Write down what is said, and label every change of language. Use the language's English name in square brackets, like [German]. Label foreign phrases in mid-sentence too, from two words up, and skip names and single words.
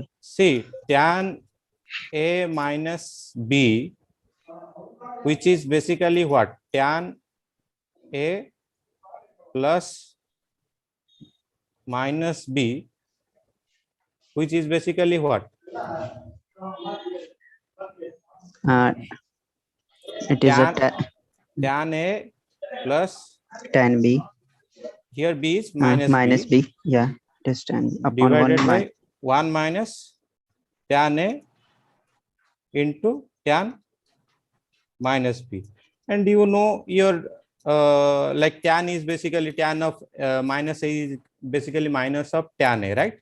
[English] See, tan A minus B, which is basically what? Tan A plus minus B, which is basically what? It is a Tan A plus tan B here B is minus minus B B. Yeah, it is tan upon divided 1 by 1 minus tan A into tan minus B. And your like tan is basically tan of minus A is basically minus of tan A, right?